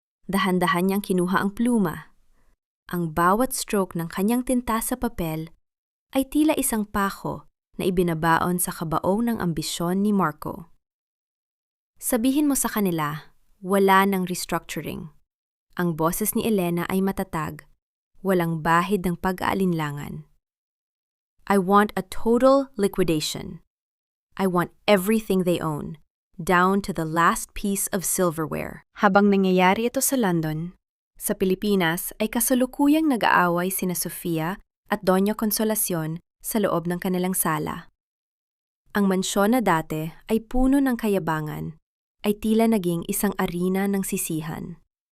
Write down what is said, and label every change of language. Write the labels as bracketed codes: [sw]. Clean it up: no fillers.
[tl] Dahan-dahan niyang kinuha ang pluma. Ang bawat stroke ng kanyang tinta sa papel ay tila isang pako na ibinabaon sa kabaong ng ambisyon ni Marco. Sabihin mo sa kanila, wala ng restructuring. Ang boses ni Elena ay matatag, walang bahid ng pag-aalinlangan. [en] I want a total liquidation. I want everything they own, down to the last piece of silverware. [tl] Habang nangyayari ito sa London, sa Pilipinas ay kasalukuyang nag-aaway sina Sofia at Doña Consolacion sa loob ng kanilang sala. Ang mansyon na dati ay puno ng kayabangan ay tila naging isang arena ng sisihan.